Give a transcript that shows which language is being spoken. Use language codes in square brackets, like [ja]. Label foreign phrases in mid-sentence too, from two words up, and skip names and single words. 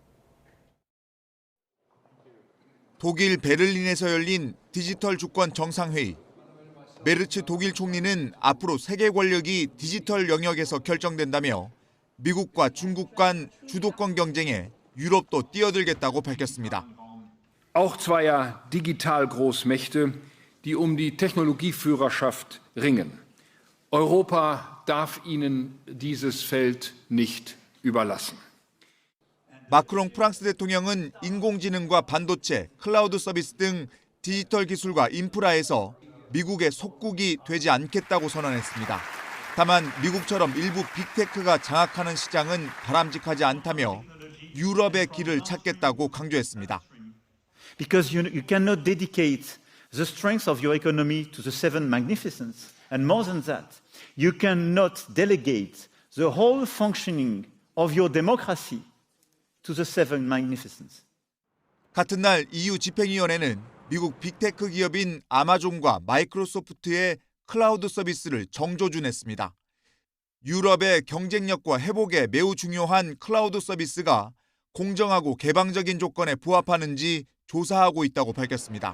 [ko] 독일 베를린에서 열린 디지털 주권 정상회의. 메르츠 독일 총리는 앞으로 세계 권력이 디지털 영역에서 결정된다며 미국과 중국 간 주도권 경쟁에 유럽도 뛰어들겠다고 밝혔습니다. [de] Auch zweier Digital-Großmächte, die die Technologieführerschaft ringen. Europa darf ihnen dieses Feld nicht überlassen. [ko] 마크롱 프랑스 대통령은 인공지능과 반도체, 클라우드 서비스 등 디지털 기술과 인프라에서 미국의 속국이 되지 않겠다고 선언했습니다. 다만 미국처럼 일부 빅테크가 장악하는 시장은 바람직하지 않다며 유럽의 길을 찾겠다고 강조했습니다. [en] Because you cannot dedicate the strength of your economy to the seven magnificence. And more than that, you cannot delegate the whole functioning of your democracy to the seven magnificence. [ko] 같은 날 EU 집행위원회는 미국 빅테크 기업인 아마존과 마이크로소프트의 클라우드 서비스를 정조준했습니다. 유럽의 경쟁력과 회복에 매우 중요한 클라우드 서비스가 공정하고 개방적인 조건에 부합하는지 조사하고 있다고 밝혔습니다.